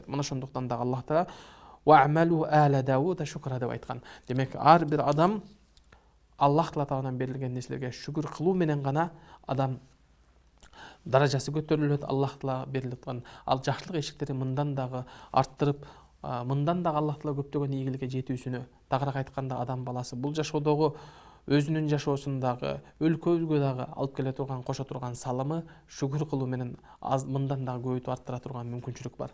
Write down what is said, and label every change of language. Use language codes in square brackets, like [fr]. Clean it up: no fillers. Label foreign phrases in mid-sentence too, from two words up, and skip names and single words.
[ky] Мына ошондуктан да Аллах Таала [ar] اعملوا آل داود شكرا [ky] деп айткан. Демек ар бир адам Аллах Тааладан берилген нерселерге шүкүр кылуу менен гана адам даражасы көтөрүлөт. Аллах Таала берилип аткан ал жакшылык эшиктерин мындан дагы арттырып, мындан дагы Аллах Таала көптөгөн ийгиликке жетүүсүнө, тагыраак айтканда адам баласы бул жашоодогу өзүнүн жашоосундагы, өлкөбүзгө дагы алып келе турган, кошо турган салымы шүкүр кылуу менен мындан дагы көбөйтүп арттыра турган мүмкүнчүлүк бар.